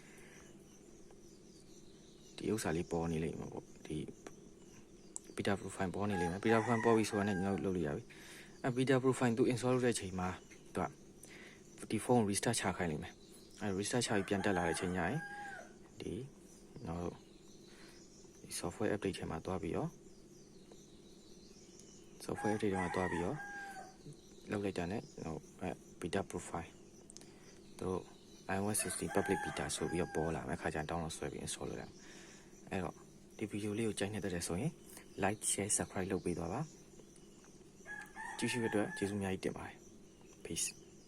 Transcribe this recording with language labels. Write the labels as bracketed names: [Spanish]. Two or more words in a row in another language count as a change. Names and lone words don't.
[Burmese] ဒီဥစ္စာလေးပေါ်နေလိမ့်မှာပေါ့ဒီ [English] beta profile [Burmese] ပေါ်နေလိမ့်မယ် [English] beta profile [Burmese] ပေါ်ပြီဆိုတော့လည်းကျွန်တော်လုပ်လို့ရပြီ [English] beta profile [Burmese] သူ install လုပ်တဲ့အချိန်မှာသူဒီဖုန်း restart ချခိုင်းလိမ့်မယ်restart ချပြီးပြန်တက်လာတဲ့အချိန်ညရင်ဒီကျွန်တော် [English] software update [Burmese] ထဲမှာတွားပြီးတော့ [English] software update [Burmese] ထဲမှာတွားပြီးတော့လုပ်လိုက်တာနဲ့ကျွန်တော် [English] beta profile [Burmese] တို့ iOS 16 public beta ဆိုပြီးတော့ပေါ်လာမယ်ခါကျရင် download ဆွဲပြီး install လုပ်လိုက်အဲ့တော့ဒီ video လေးကိုကြိုက်နေတဲ့ဆိုရင် [English] like share subscribe [Burmese] လုပ်ပေးသွားပါကြည့်ရှုရတဲ့အတွက်ကျေးဇူးအများကြီးတင်ပါတယ် peace